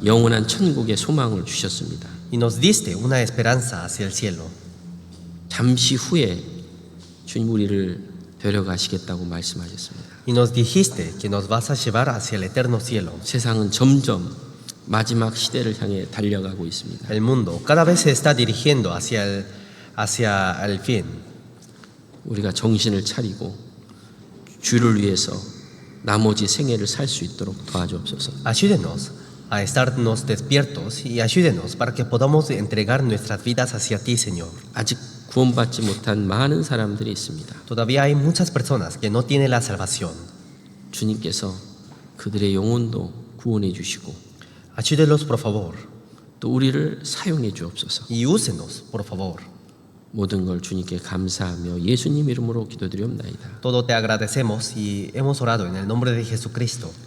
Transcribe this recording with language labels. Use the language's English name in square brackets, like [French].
[Korean] 영원한 천국의 소망을 주셨습니다. [Spanish] Y nos diste una esperanza hacia el cielo. [Korean] 잠시 후에 주님 우리를 데려가시겠다고 말씀하셨습니다. [Spanish] Y nos dijiste que nos vas a llevar hacia el eterno cielo. [Korean] 세상은 점점 마지막 시대를 향해 달려가고 있습니다. [Spanish] El mundo cada vez se está dirigiendo hacia el fin. [Korean] 우리가 정신을 차리고 주를 위해서 나머지 생애를 살 수 있도록 도와주옵소서. [Spanish] Ayúdenos a estarnos despiertos y ayúdenos para que podamos entregar nuestras vidas hacia ti, Señor. [Korean] 아직 구원받지 못한 많은 사람들이 있습니다. [Spanish] Todavía hay muchas personas que no tienen la salvación. [Korean] 주님께서 그들의 영혼도 구원해 주시고 [Spanish] Ayúdelos, por favor, [Korean] 또 우리를 사용해 주옵소서. [Spanish] y úsenos, por favor. [Korean] 모든 걸 주님께 감사하며 예수님 이름으로 기도드리옵나이다. [Spanish] Todo te agradecemos y hemos orado en el nombre de Jesucristo.